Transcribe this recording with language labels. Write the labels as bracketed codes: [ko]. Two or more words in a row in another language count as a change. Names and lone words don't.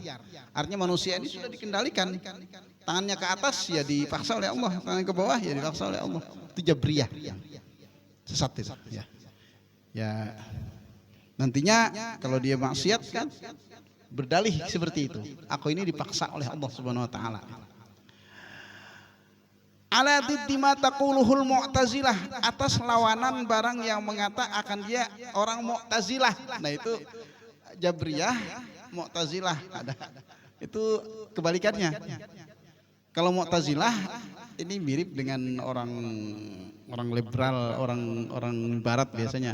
[id] Artinya manusia ini sudah dikendalikan. Tangannya ke atas ya dipaksa oleh Allah, tangan ke bawah ya dipaksa oleh Allah. Itu Jabriyah. Sesat itu. Ya. Nantinya kalau dia maksiat kan berdalih seperti itu. Aku ini dipaksa oleh Allah [ar] سبحانه وتعالى. على ضد ما تقوله المعتزلة, [id] atas lawanan barang yang mengata akan dia orang Mu'tazilah. Nah itu Jabriyah, Mu'tazilah ada. Itu kebalikannya. Kalau Mu'tazilah ini mirip dengan orang liberal, orang barat biasanya.